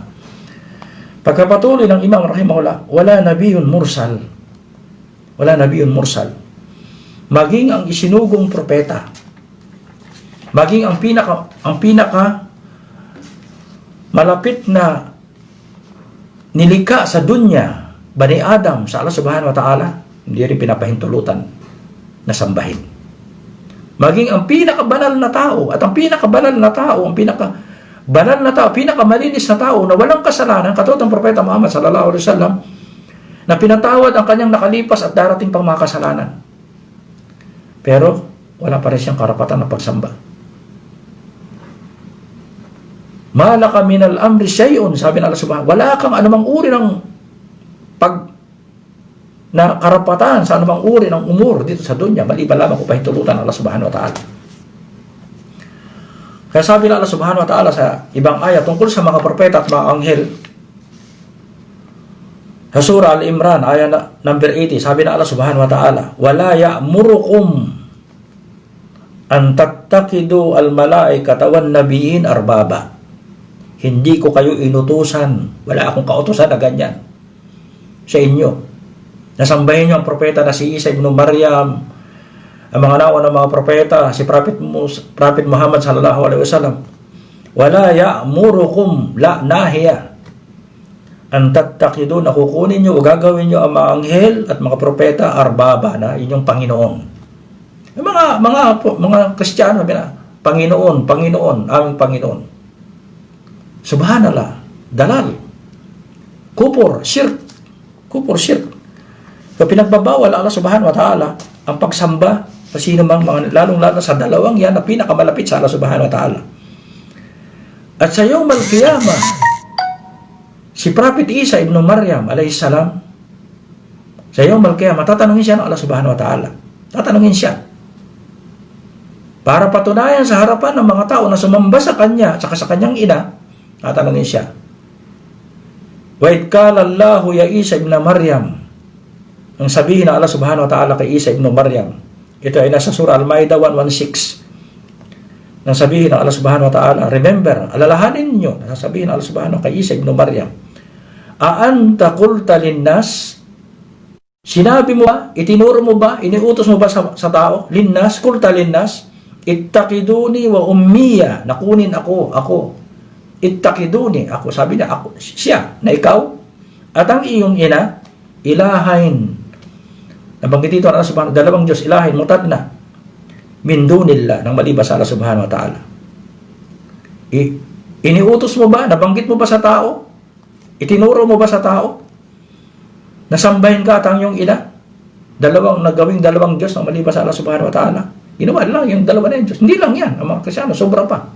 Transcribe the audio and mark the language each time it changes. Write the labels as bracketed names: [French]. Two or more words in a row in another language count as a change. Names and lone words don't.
[Filipino] Pagkapatuloy ng Imam rahimahullah, [Arabic] ولا نبي مرسل. ولا نبي مرسل. [Filipino] Maging ang isinugong propeta, maging ang pinaka malapit na nilikha sa dunya, [Arabic] بني آدم, [Filipino] sa Allah [Arabic] سبحانه وتعالى, [Filipino] hindi rin pinapahintulutan na sambahin. Maging ang pinakabanal na tao, at ang pinakabanal na tao, banal na tao, pinakamalinis na tao na walang kasalanan, katulad ng Propeta Muhammad [Arabic] صلى الله عليه وسلم, [Filipino] na pinatawad ang kanyang nakalipas at darating pang mga kasalanan. Pero wala pa rin siyang karapatan na pagsamba. [Arabic] مالك من الأمر شيء, [Filipino] sabi ng Allah subhanahu, wala kang anumang uri ng na karapatan sa anumang uri ng umur dito sa dunya, maliban lamang kung pahintulutan ng Allah [Arabic] سبحانه وتعالى. [Filipino] Kaya sabi ng Allah [Arabic] سبحانه وتعالى [Filipino] sa ibang ayat tungkol sa mga propeta at mga anghel, sa surah Al-Imran, ayat number 80, sabi ng [Arabic] الله سبحانه وتعالى ولا يأمركم أن تتخذوا الملائكة والنبيين أربابا. [Filipino] Hindi ko kayo inutusan, wala akong kautusan na ganyan sa inyo. Nasambahin niyo ang propeta na si Isa ibn Maryam, ang mga nawa ng mga propeta, si Prophet Muhammad [Arabic] صلى الله عليه وسلم. ولا يأمركم لا ناهية أن تتخذوا, [Filipino] na kukunin niyo o gagawin niyo ang mga anghel at mga propeta arbaba, na inyong Panginoon. Yung mga Kristiyano, Panginoon, aming Panginoon. [Arabic] سبحان الله ضلال كفر شرك. [Filipino] So pinagbabawal Allah [Arabic] سبحانه وتعالى [Filipino] ang pagsamba sa sino mang mga, lalong-lalo sa dalawang yan na pinakamalapit sa Allah [Arabic] سبحانه وتعالى. [Filipino] At sa [Arabic] يوم القيامة, [Filipino] si Prophet Isa ibn Maryam [Arabic] عليه السلام, [Filipino] sa [Arabic] يوم القيامة, [Filipino] tatanungin siya ng Allah [Arabic] سبحانه وتعالى. [Filipino] Tatanungin siya para patunayan sa harapan ng mga tao na sumamba sa kanya at sa kanyang ina. Tatanungin siya, [Arabic] وإذ قال الله يا عيسى ابن مريم, [Filipino] ang sabihin ng Allah [Arabic] سبحانه وتعالى [Filipino] kay Isa ibn Maryam, ito ay nasa surah Al-Maidah 116, nang sabihin ng Allah [Arabic] سبحانه وتعالى, [Filipino] remember, alalahanin niyo, nasasabihin ng Allah subhanahu kay Isa [Arabic] ابن مريم أأنت قلت للناس, [Filipino] sinabi mo ba, itinuro mo ba, iniutos mo ba sa tao, [Arabic] للناس قلت للناس اتخذوني وأمي, [Filipino] nakunin ako, ittakiduni, ako, sabi niya, ako, siya, na ikaw, at ang iyong ina, ilahain, nabanggit dito Allah subhanahu, dalawang Diyos, [Arabic] إلهين مثنى من دون الله, [Filipino] nang maliban sa Allah [Arabic] سبحانه وتعالى. [Filipino] Iniutos mo ba, nabanggit mo ba sa tao, itinuro mo ba sa tao, nasambahin ka at ang iyong ina, nagawing dalawang Diyos nang maliban sa Allah [Arabic] سبحانه وتعالى. [Filipino] Ginawa lang yung dalawa na yung Diyos. Hindi lang yan, ang mga Kristyano, sobra pa.